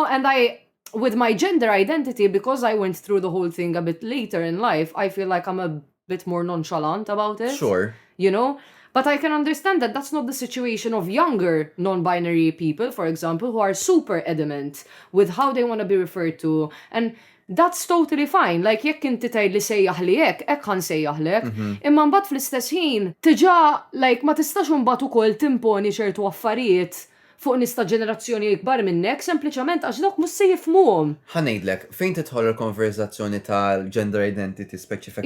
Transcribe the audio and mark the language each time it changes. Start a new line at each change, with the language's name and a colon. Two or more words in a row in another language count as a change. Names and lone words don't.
English: And with my gender identity, because I went through the whole thing a bit later in life, I feel like I'm a bit more nonchalant about it. Sure. You know? But I can understand that that's not the situation of younger non-binary people, for example, who are super adamant with how they want to be referred to. And that's totally fine. Like,
Maltese: jekk inti tgħidli sejjaħ li hekk ħan sejjaħlek. Imma mbagħad fl-istess ħin, tiġà like ma tistax imbagħad ukoll timponi ċertu affarijiet fuq nista ġenerazzjoni ikbar minnek, sempliċement għax dawk mhux se jifhmuhom. Ħanejdlek, fejn tidħol il-konverzazzjoni tal-
English: gender identity
Maltese: speċifikament?